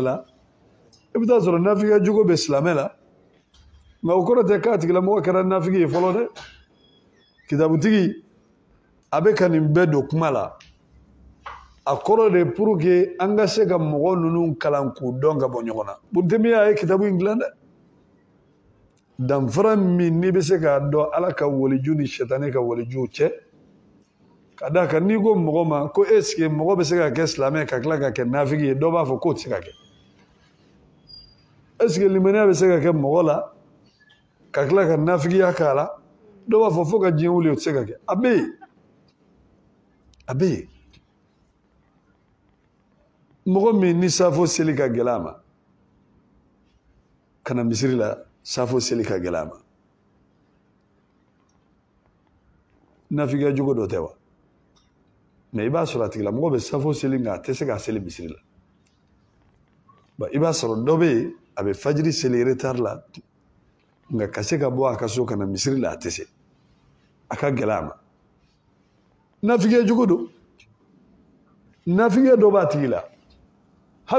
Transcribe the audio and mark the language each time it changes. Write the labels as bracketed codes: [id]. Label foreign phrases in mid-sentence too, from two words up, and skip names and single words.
[bm] la i bɛ taa sɔrɔ nafigiya jugu bɛ silamɛ la nka o kɔrɔ tɛ k'a tigilamɔgɔ kɛra nafigi ye fɔlɔ dɛ kitabutigi a bɛ ka nin bɛɛ don kuma la a kɔrɔ de [fr] pour que [bm] an ka se ka mɔgɔ ninnu kalan k'u dɔn ka bɔ ɲɔgɔn na Burutemiya ye kitabu in dilan dɛ danfara min n'i bɛ se k'a dɔn ala ka waliju ni sitani ka walijuw cɛ ka d'a kan n'i ko mɔgɔ ma ko [fr] est-ce que [bm] mɔgɔ bɛ se ka kɛ silamɛ ka tila ka kɛ nafigi ye dɔw b'a fɔ k'o tɛ se ka kɛ [fr] est-ce que [bm] limaniya bɛ se ka kɛ mɔgɔ la ka tila ka nafigiya k'a la dɔw b'a fɔ fo ka diɲɛ wuli o tɛ se ka kɛ a bɛ yen a bɛ yen mɔgɔ min ni safo seli ka gɛlɛ a ma ka na misiri la safo seli ka gɛlɛ a ma nafigiya jugu dɔ tɛ wa mɛ i b'a sɔrɔ a tigilamɔgɔ bɛ safo seli nka a tɛ se k'a seli misiri la i b'a sɔrɔ dɔ bɛ yen a bɛ fajiri seli retard la nka ka se ka bɔ a ka so ka na misiri la a tɛ se a ka gɛlɛ a ma nafigiya jugu don nafigiya dɔ b'a tigi la hali